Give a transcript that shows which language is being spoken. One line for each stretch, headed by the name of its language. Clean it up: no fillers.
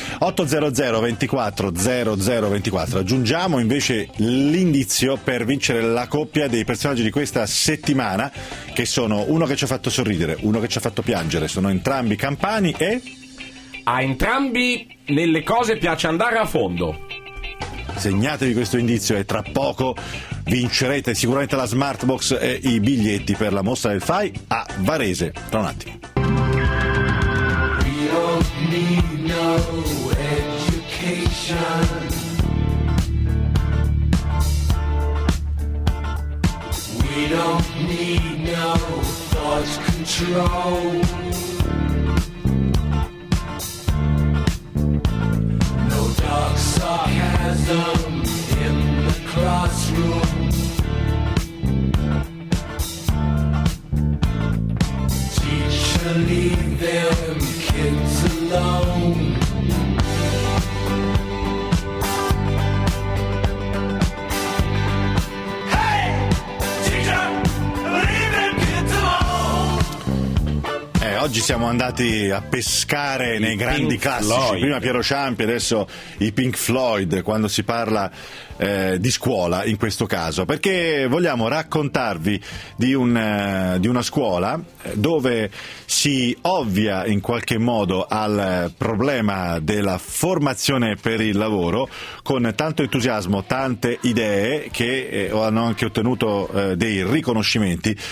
Italian: 800 24 00 24. Aggiungiamo invece l'indizio per vincere la coppia dei personaggi di questa settimana, che sono uno che ci ha fatto sorridere, uno che ci ha fatto piangere. Sono entrambi campani e... A entrambi nelle cose piace andare a fondo. Segnatevi questo indizio e tra poco vincerete sicuramente la Smartbox e i biglietti per la mostra del FAI a Varese. Tra un attimo.
English: We don't need no education. We don't need no thought control. Dark sarcasm in the classroom. Teacher, leave them kids alone. Hey, teacher, leave them kids alone.
Italian: oggi siamo andati a pescare nei Pink grandi classici Floyd. Prima Piero Ciampi, adesso i Pink Floyd, quando si parla di scuola in questo caso, perché vogliamo raccontarvi di una scuola dove si ovvia in qualche modo al problema della formazione per il lavoro con tanto entusiasmo, tante idee che hanno anche ottenuto dei riconoscimenti.